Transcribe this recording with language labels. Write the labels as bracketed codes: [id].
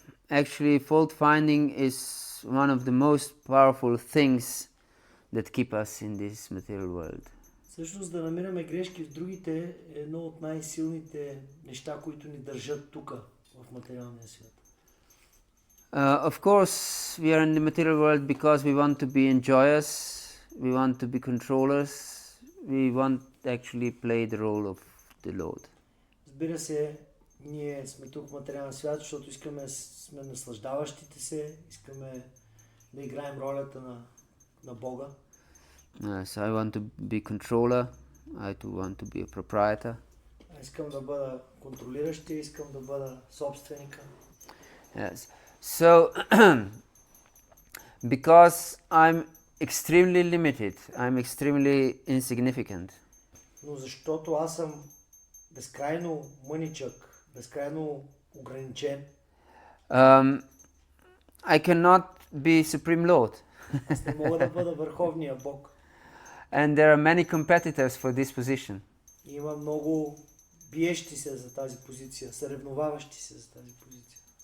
[en] Actually, fault-finding is one of the most powerful things that keep us in this material world. [bg] Всъщност да намираме грешки в другите е едно от най-силните неща, които ни държат тук, в материалния свят. [en] Of course, we are in the material world because we want to be enjoyers, we want to be controllers, we want to actually play the role of the Lord. [bg] Разбира се, ние сме тук в материалния свят, защото сме наслаждаващите се, искаме да играем ролята на Бога. [en] So I want to be controller, I want to be a proprietor. [bg] Искам да бъда контролиращия, искам да бъда собственика. [en] Yes. So, because I'm extremely limited, I'm extremely insignificant. [bg] Но защото аз съм безкрайно мъничък, безкрайно ограничен. [en] I cannot be Supreme Lord. [bg] Аз не мога да бъда върховния Бог. [en] And there are many competitors for this position. [bg] Има много биещи се за тази позиция, съревноваващи се за тази позиция.